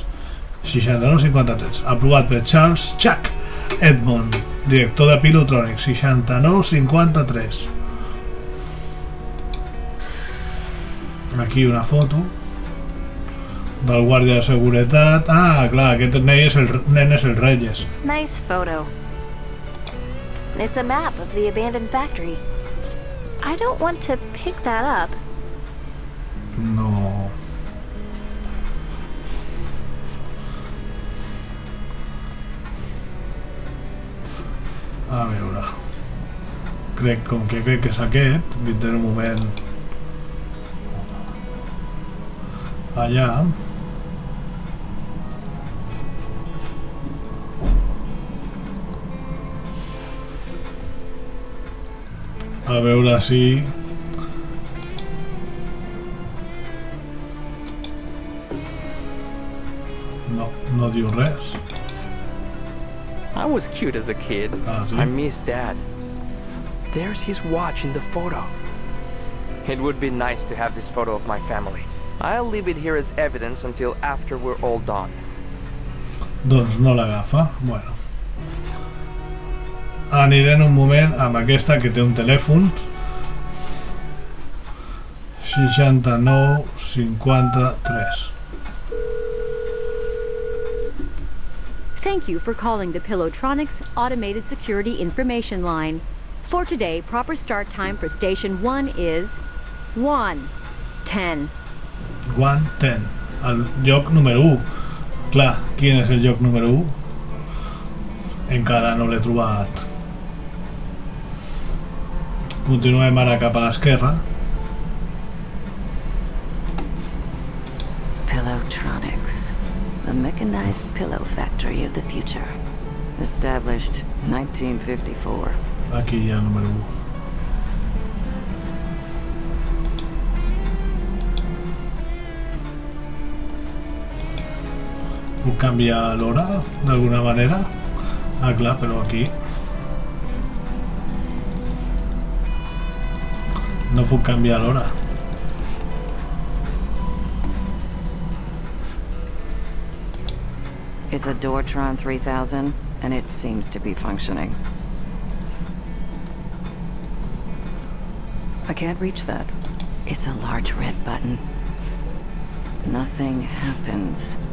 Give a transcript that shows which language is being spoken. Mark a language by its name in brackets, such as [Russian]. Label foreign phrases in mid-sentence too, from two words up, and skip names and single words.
[Catalan] 6953, aprovat per Charles Chuck Edmond, director de Pilotronics. 6953. Aquí una foto del guàrdia de seguretat. Ah, clar, aquest nen és el Reyes. [English] Nice photo. It's a map of the abandoned factory. I don't want to pick that up. No. [Catalan] A veure, crec que és aquest. Vindré un moment allà. A veure si no diu res. [English] I was cute as a kid. [Catalan] Sí? [English] I miss Dad. There's his watch in the photo. It would be nice to have this photo of my family. I'll leave it here as evidence until after we're all done. [Catalan] Doncs no l'agafa. Bueno. Aniré en un moment amb aquesta que té un telèfon. 6953. [English] Thank you for calling the Pilotronics Automated Security Information Line. For today, proper start time for Station 1 is 1:10. 1:10. [Catalan] El lloc número 1. Clar, quin és el lloc número 1? Encara no l'he trobat. Continuem ara cap a l'esquerra. [English] Pillowtronics, the mechanized pillow factory of the future. Established 1954. [Catalan] Aquí hi ha el número 1. Puc canviar l'hora d'alguna manera? Ah, clar, però aquí no puc canviar l'hora. [English] It's a Doortron 3000, and it seems to be functioning. I can't reach that. It's a large red button. Nothing happens.